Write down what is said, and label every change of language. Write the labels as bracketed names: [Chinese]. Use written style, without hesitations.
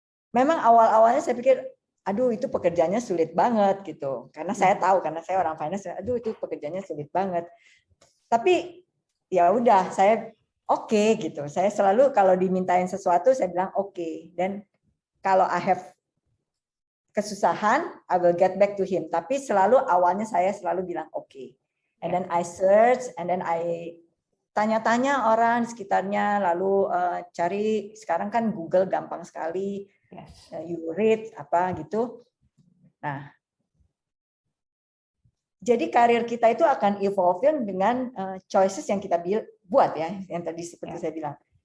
[Indonesian] Memang awal-awalnya saya pikir, aduh itu pekerjaannya sulit banget gitu. Karena saya tahu, karena saya orang finance, aduh itu pekerjaannya sulit banget. Tapi ya udah, saya oke gitu. Saya selalu kalau dimintain sesuatu, saya bilang oke. Dan kalau [English] I have kesusahan, I will get back to him. [Indonesian] Tapi selalu awalnya saya selalu bilang oke. [English] And then I search, and then I [Indonesian] tanya-tanya orang di sekitarnya, lalu cari, sekarang kan Google gampang sekali, [English] you read [Indonesian] apa gitu. Nah, jadi karir kita itu akan evolve dengan choices yang kita buat ya, yang tadi seperti saya bilang.